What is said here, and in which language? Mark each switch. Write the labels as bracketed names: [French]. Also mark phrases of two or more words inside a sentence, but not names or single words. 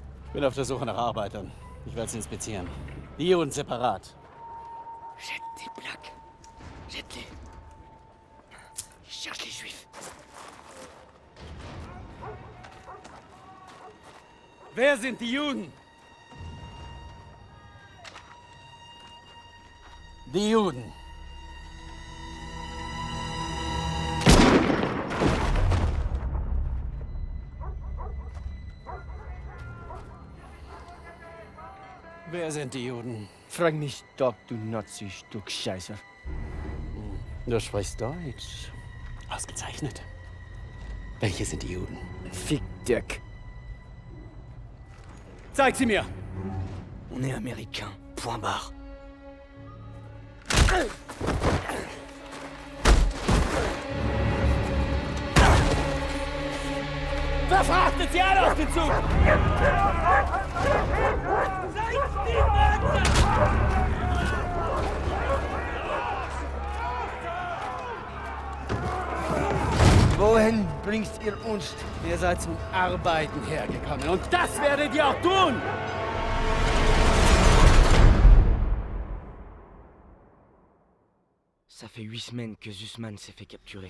[German] Ich bin auf der Suche nach Arbeitern. Ich werde sie inspizieren. Die Juden separat. [French] Jette tes plaques. Jette-les. Ils cherchent les juifs. [German] Wer sind die Juden? Die Juden. Wer sind die Juden? Frag nicht doch, du Nazi-Stück Scheiße. Du sprichst Deutsch. Ausgezeichnet. Welche sind die Juden? Fick Dirk. Zeig sie mir! [French] On est américains. Point barre. [German] Verfrachtet sie alle auf den Zug! Wohin bringst ihr uns? Ihr seid zum Arbeiten hergekommen und das werdet ihr auch tun! [French] Ça fait 8 semaines que Zussman s'est fait capturer.